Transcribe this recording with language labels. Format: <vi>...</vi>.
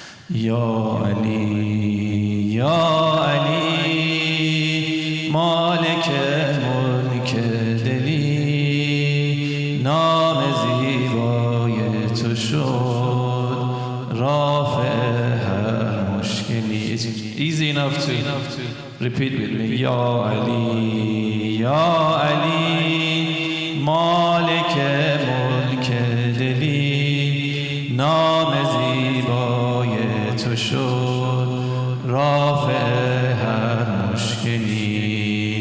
<fa>یا علی یا علی مالک ملک دلی. نام زیبای تو شد رافع هر مشکلی.</fa> <en>Easy enough to repeat with me.</en> <fa>یا علی یا علی مالک ملک دلی. نام زیبای تو شد رافع هر مشکلی.</fa>